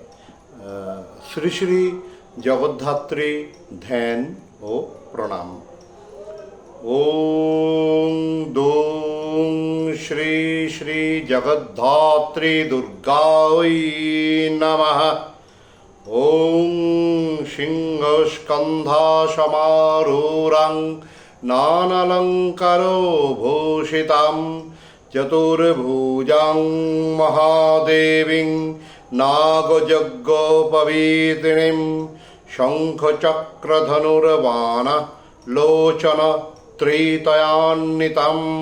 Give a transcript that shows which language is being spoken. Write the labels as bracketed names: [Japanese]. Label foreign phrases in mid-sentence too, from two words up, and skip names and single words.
[Bangla] শ্রী শ্রী জগদ্ধাত্রী ধ্যান ও প্রণাম। [Sanskrit] ওং দোং শ্রী শ্রী জগদ্ধাত্রী দুর্গায় নমঃ। ওং সিংহস্কন্ধাসমারূঢ়ং নানালঙ্কারো ভূষিতাং চতুর্ভুজাং মহাদেবীং নাগযজ্ঞোপবীতিনীং শঙ্খচক্রধনুর্বাণ লোচন ত্রিতয়ান্বিতং